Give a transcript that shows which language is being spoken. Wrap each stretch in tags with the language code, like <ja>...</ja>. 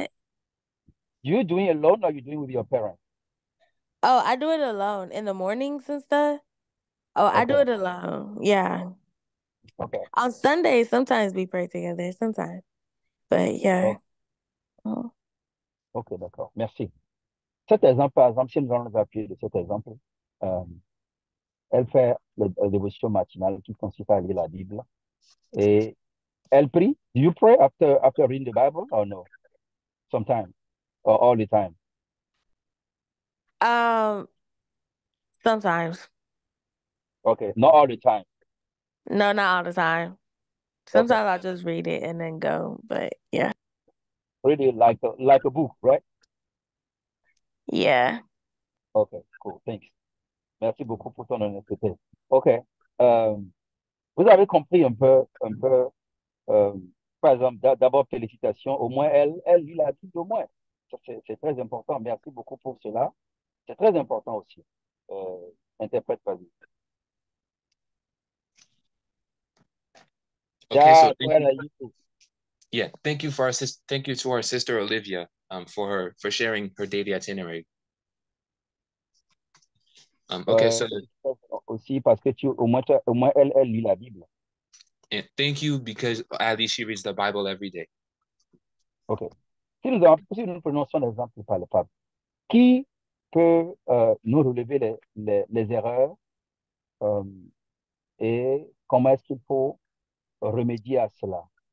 <en>what? You doing it alone or you doing it with your parents? Oh, I do it alone in the mornings and stuff. Oh, I do Okay. it alone. Yeah. Okay. On Sundays, sometimes we pray together, sometimes. But yeah.</en> <fr>Ok,</fr> <en>Oh.</en> <fr>ok, d'accord. Merci. Cet exemple, par exemple, si nous allons nous appuyer de cet exemple, euh, elle fait la dévotion matinale qui consiste à lire la Bible et elle prie.</fr> <en>Do you pray after reading the Bible or no? Sometimes or all the time? Um, Sometimes. Okay, not all the time. No, not all the time. Okay, Sometimes I'll just read it and then go. But yeah. read it like a book, right? Yeah. Okay, cool. Thanks.</en> <fr>Merci beaucoup pour ton honnêteté. Okay. euh, vous avez compris un peu, euh, par exemple, d'abord félicitations. Au moins, elle lit la Bible au moins. Ça, c'est très important. Merci beaucoup pour cela. C'est très important aussi. Euh, interprète, vas-y.</fr> <en>Okay, so</en> <fr>D'accord, elle a lu tout.</fr> <en>thank you for our thank you to our sister Olivia for sharing her daily itinerary. Okay, so</en> <fr>Aussi parce que au moins elle lit la Bible.</fr> <en>and thank you because at least she reads the Bible every day. OK.</en> <fr>Si nous prenons son exemple par le pape, qui peut nous relever les erreurs euh, et comment est-ce qu'il faut remédier à cela?</fr>